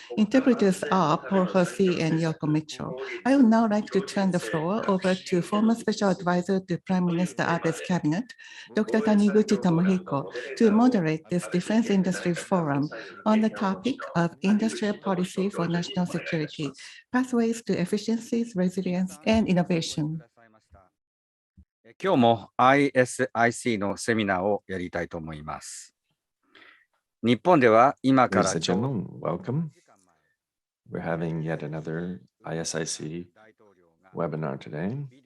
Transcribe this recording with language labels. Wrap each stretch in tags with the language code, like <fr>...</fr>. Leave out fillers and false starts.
<en>Interpreters are Paul Hersey and Yoko Mitchell. I would now like to turn the floor over to former Special Advisor to Prime Minister Abe's cabinet, Dr. Taniguchi Tomohiko, to moderate this Defense Industry Forum on the topic of industrial policy for national security, pathways to efficiencies, resilience, and innovation.</en> <ja>今日も ISIC のセミナーをやりたいと思います。日本では今から</ja> <en>Ladies and gentlemen, welcome. We're having yet another ISIC webinar today.</en>